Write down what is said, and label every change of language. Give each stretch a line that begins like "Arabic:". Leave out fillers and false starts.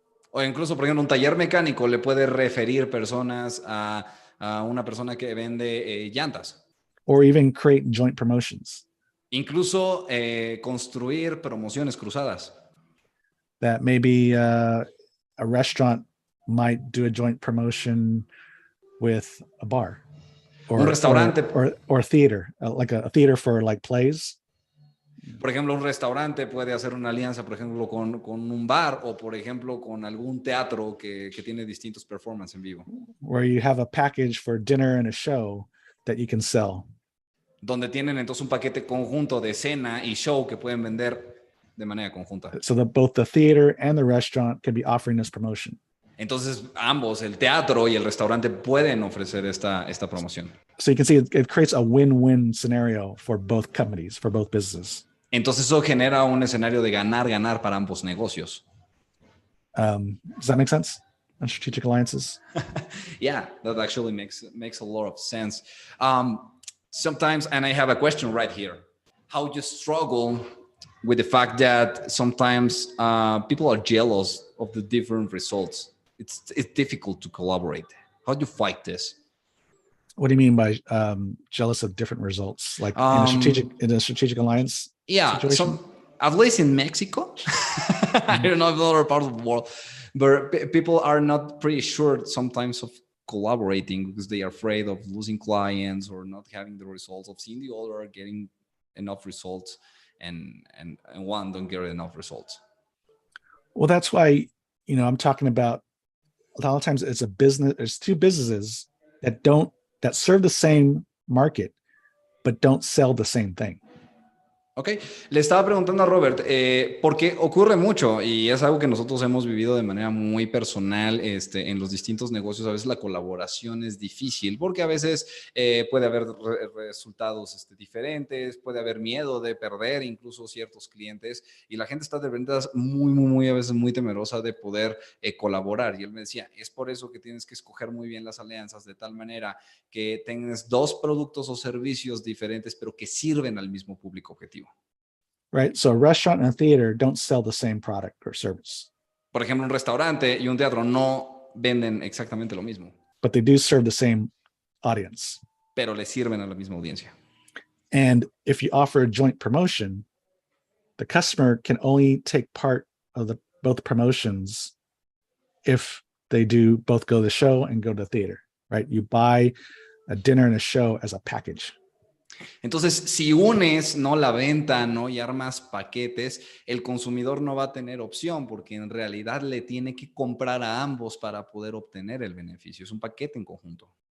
Spanish: O incluso, por ejemplo, un taller mecánico le puede referir personas a una persona que vende llantas.
English: Or even create joint promotions.
Spanish: Incluso construir promociones cruzadas.
English: That maybe a restaurant might do a joint promotion with a bar. Or,
Spanish: un restaurante.
English: Or theater, like a theater for like plays.
Spanish: Por ejemplo, un restaurante puede hacer una alianza, por ejemplo, con un bar o, por ejemplo, con algún teatro que tiene distintos performances en vivo.
English: Where you have a package for dinner and a show that you can sell.
Spanish: Donde tienen entonces un paquete conjunto de cena y show que pueden vender de manera conjunta.
English: So that both the theater and the restaurant can be offering this promotion.
Spanish: Entonces, ambos, el teatro y el restaurante, pueden ofrecer esta promoción.
English: So you can see it creates a win-win scenario for both companies, for both businesses.
Spanish: Entonces, eso genera un escenario de ganar-ganar para ambos negocios.
English: Does that make sense? On strategic alliances? Yeah, that actually makes a lot of sense. Sometimes, and I have a question right here. How you struggle with the fact that sometimes people are jealous of the different results. It's difficult to collaborate. How do you fight this? What do you mean by jealous of different results? Like in a strategic alliance? Yeah, at least in Mexico. I don't know if other parts of the world, but people are not pretty sure sometimes of collaborating because they are afraid of losing clients or not having the results of seeing the other getting enough results, and one don't get enough results. Well, that's why, I'm talking about a lot of times it's a business. There's two businesses that serve the same market, but don't sell the same thing.
Spanish: Ok, le estaba preguntando a Robert, porque ocurre mucho y es algo que nosotros hemos vivido de manera muy personal en los distintos negocios. A veces la colaboración es difícil porque a veces puede haber resultados diferentes, puede haber miedo de perder incluso ciertos clientes y la gente está de ventas muy a veces muy temerosa de poder colaborar. Y él me decía, es por eso que tienes que escoger muy bien las alianzas de tal manera que tengas dos productos o servicios diferentes pero que sirven al mismo público objetivo.
English: Right. So a restaurant and a theater don't sell the same product or service.
Spanish: Por ejemplo, un restaurante y un teatro no venden exactamente lo mismo.
English: But they do serve the same audience.
Spanish: Pero le sirven a la misma audiencia.
English: And if you offer a joint promotion, the customer can only take part of both promotions if they do both go to the show and go to the theater, right? You buy a dinner and a show as a package.
Spanish: Entonces, si unes la venta y armas paquetes, el consumidor no va a tener opción porque en realidad le tiene que comprar a ambos para poder obtener el beneficio. Es un paquete en conjunto.